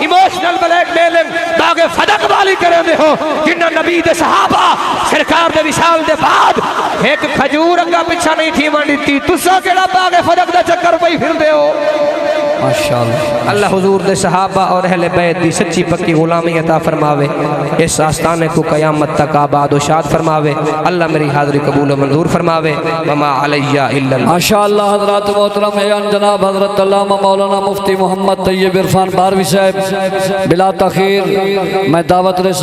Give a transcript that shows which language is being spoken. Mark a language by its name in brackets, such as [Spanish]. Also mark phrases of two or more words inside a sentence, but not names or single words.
[English] emotional blackmailing [Saraiki] باغِ فدک والی کریندے ہو جنہاں نبی دے صحابہ سرکار دے وصال دے بعد اک کھجور اگا پچھا نہیں تھی منگی تھی تساں کیہڑا باغِ فدک دا چکر پئے پھردے ہو माशाअल्लाह [Punjabi] اللہ حضور دے صحابہ اور اہلِ بیت دی سچی پکی غلامی عطا فرماوے اس آستانے کو قیامت تک آباد و شاد فرماوے اللہ میری حاضری قبول و منظور فرماوے [Arabic] وما علي إلا [Urdu] ماشاءاللہ حضرات محترم ہے جناب حضرت علامہ مولانا مفتی محمد طیب عرفان باروی صاحب بلا تاخیر میں دعوت